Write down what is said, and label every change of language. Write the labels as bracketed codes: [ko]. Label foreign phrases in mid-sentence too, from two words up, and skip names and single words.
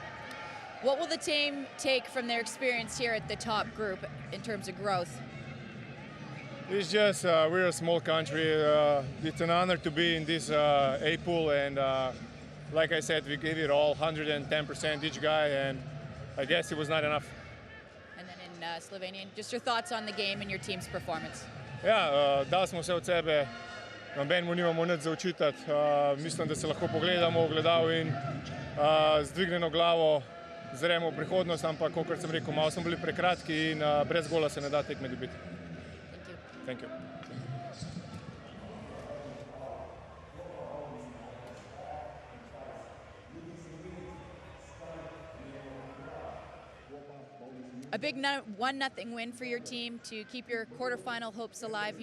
[en] What will the team take from their experience here at the top group in terms of growth? It's just we're a small country. It's an honor to be in this A pool, and like I said, we gave it all 110% each guy, and I guess it was not enough. And then in Slovenia, just your thoughts on the game and your team's performance. [sl] Ja, dali smo se od sebe, nobenemu nimamo nič za očitati. Mislim, da se lahko pogledamo v ogledalo in z dvignjeno glavo zremo v prihodnost, ampak, kot sem rekel, malo smo bili prekratki in brez gola se ne da tekme dobiti. [en] Thank you. A big 1-0 win for your team to keep your quarterfinal hopes alive.